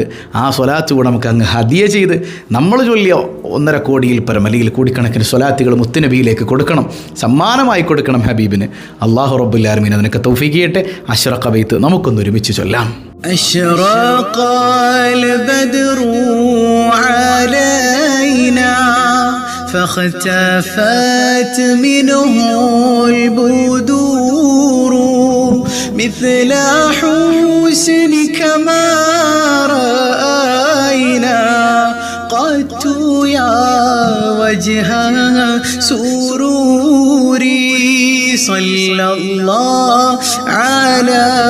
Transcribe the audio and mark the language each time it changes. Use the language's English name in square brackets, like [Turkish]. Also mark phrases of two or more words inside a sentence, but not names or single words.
[Malayalam] ആ സ്വലാത്ത് കൂടെ നമുക്ക് അങ്ങ് ഹദിയ ചെയ്ത് നമ്മൾ ചൊല്ലിയ 1.5 കോടിയിൽ പരം അല്ലെങ്കിൽ കോടിക്കണക്കിന് സ്വലാത്തുകൾ മുത്തുനബിയിലേക്ക് കൊടുക്കണം, സമ്മാനമായി കൊടുക്കണം ഹബീബിന്. [Arabic] الله رب العالمين [Malayalam] അതിനൊക്കെ തൗഫീഖ് ചെയ്യട്ടെ. അശ്റഖ ബൈത്ത് നമുക്കൊന്ന് ഒരുമിച്ച് ചൊല്ലാം. [Arabic] أشرق البدر علينا فاختفت منه البدور مثل حسنك ما رأينا قدت يا وجه سروري صلى الله على